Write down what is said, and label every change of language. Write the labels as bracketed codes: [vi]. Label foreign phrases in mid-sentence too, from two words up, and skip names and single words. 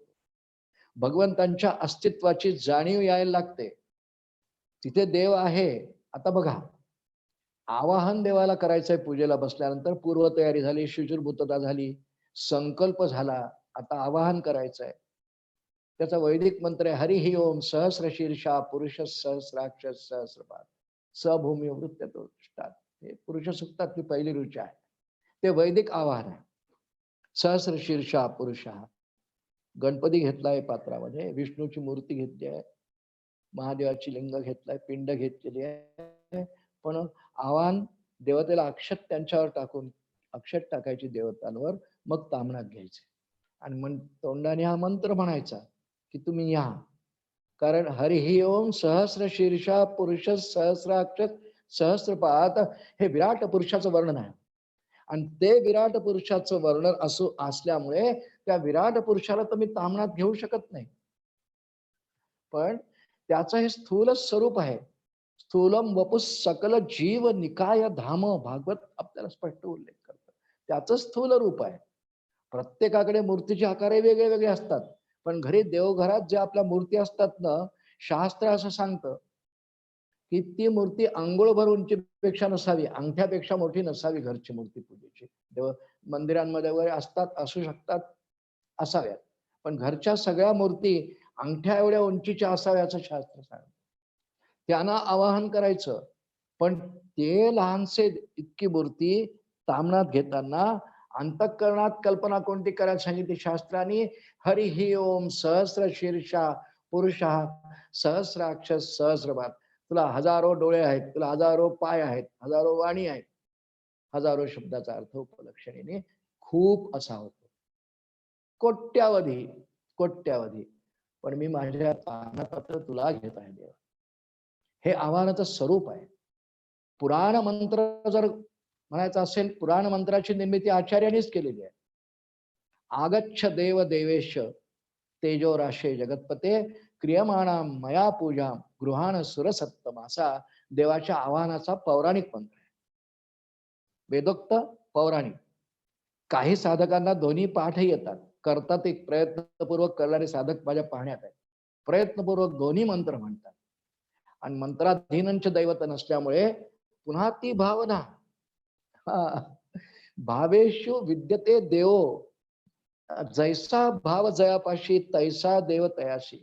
[mr] भगवंतांच्या अस्तित्वाची जाणीव यायला लागते. तिथे देव आहे. आता बघा, आवाहन देवाला करायचंय पूजेला बसल्यानंतर, पूर्वतयारी झाली, शुचिर्भूतता झाली, संकल्प झाला, आता आवाहन करायचंय. त्याचा वैदिक मंत्र आहे [sa] हरी ही ओम सहस्र शीर्षा पुरुष सहस्राक्ष सहस्रपाद सभूमी वृत्त [mr] हे पुरुष सूक्तातली पहिली रुची आहे. ते वैदिक आवाहन आहे. [sa] सहस्र शीर्षा पुरुष, [mr] गणपती घेतलाय पात्रामध्ये, विष्णूची मूर्ती घेतली आहे, महादेवाची लिंग घेतलाय, पिंड घेतलेली आहे. पण आवाहन देवतेला अक्षत त्यांच्यावर टाकून, अक्षत टाकायची देवतांवर, मग तामणात घ्यायचे आणि मग तोंडाने हा मंत्र म्हणायचा की तुम्ही या. कारण [sa] हरी ही ओम सहस्र शीर्षा पुरुष सहस्राक्ष सहस्रपाद [mr] हे विराट पुरुषाचं वर्णन आहे. आणि ते विराट पुरुषाचं वर्णन असल्यामुळे त्या विराट पुरुषाला तर मी तामणात घेऊ शकत नाही. पण त्याचं हे स्थूल स्वरूप आहे. [sa] स्थूलम वपु सकल जीव निकाय धाम, [mr] भागवत आपल्याला स्पष्ट उल्लेख करतं. त्याचं स्थूल रूप आहे. प्रत्येकाकडे मूर्तीचे आकार वेगळे वेगळे असतात. पण घरी देवघरात जे आपल्या मूर्ती असतात ना, शास्त्र असं सांगतं की ती मूर्ती अंघोळभर उंचीपेक्षा नसावी, अंगठ्यापेक्षा मोठी नसावी. घरची मूर्ती पूजेची देव मंदिरांमध्ये वगैरे असतात, असू शकतात, असाव्यात. पण घरच्या सगळ्या मूर्ती अंगठ्या एवढ्या उंचीच्या असाव्याचं शास्त्र सांगतं. त्यांना आवाहन करायचं. पण ते लहानसे इतकी मूर्ती तामणात घेताना अंतःकरणात कल्पना कोणती करायला सांगितली शास्त्राने? [sa] हरी ही ओम सहस्र शीर्षा पुरुष सहस्राक्ष सहस्रपाद. [mr] तुला हजारो डोळे आहेत, तुला हजारो पाय आहेत, हजारो वाणी आहेत. हजारो शब्दाचा अर्थ उपलक्षणीने खूप असा होतो. कोट्यावधी कोट्यावधी. पण मी माझ्या पानापत्र तुला घेत आहे देवा. हे आव्हानाचं स्वरूप आहे. पुराण मंत्र जर म्हणायचं असेल, पुराण मंत्राची निर्मिती आचार्यांनीच केलेली आहे. [sa] आगच्छ देव देवेश तेजो राशे जगतपते क्रियमाणा मया पूजा गृहाण सुरसत्तम, [mr] असा देवाच्या आवाहनाचा पौराणिक मंत्र आहे. वेदोक्त पौराणिक. काही साधकांना दोन्ही पाठही येतात, करतात, एक प्रयत्नपूर्वक करणारे साधक माझ्या पाहण्यात आहे. प्रयत्नपूर्वक दोन्ही मंत्र म्हणतात. आणि मंत्राधीनंच दैवत नसल्यामुळे पुन्हा ती भावना, [sa] भावेशु विद्यते देव, [mr] जैसा भाव जयापाशी तैसा देव तयाशी.